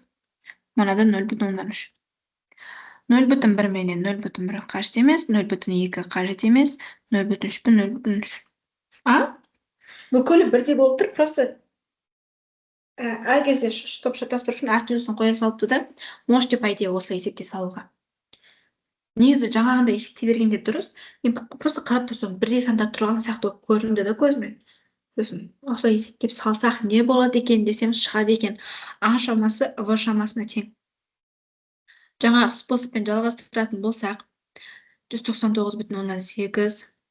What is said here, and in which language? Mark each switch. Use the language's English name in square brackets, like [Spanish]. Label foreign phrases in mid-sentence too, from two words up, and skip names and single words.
[Kazakh] Мынада 0,3. 0,1 менен 0,1 қажет емес, 0,2 қажет емес, 0,3 пен 0,3. Бүкілі бірдей болып тұр, просто әр кезде штоп шатастыру үшін артүзісін қоя салыпты да, [Russian] можете по идее [Kazakh] осылай есептей салуға. Негізі жаңағындай есептей бергенде дұрыс. Мен просто қарап тұрсам, бірдей санда тұрған сияқты көрінді да көзіме. Сосын осылай есептеп салсақ не болады екен десем, шығады екен. А шамасы В шамасына тең. Жаңағы способпен жалғастыратын болсақ, 199,8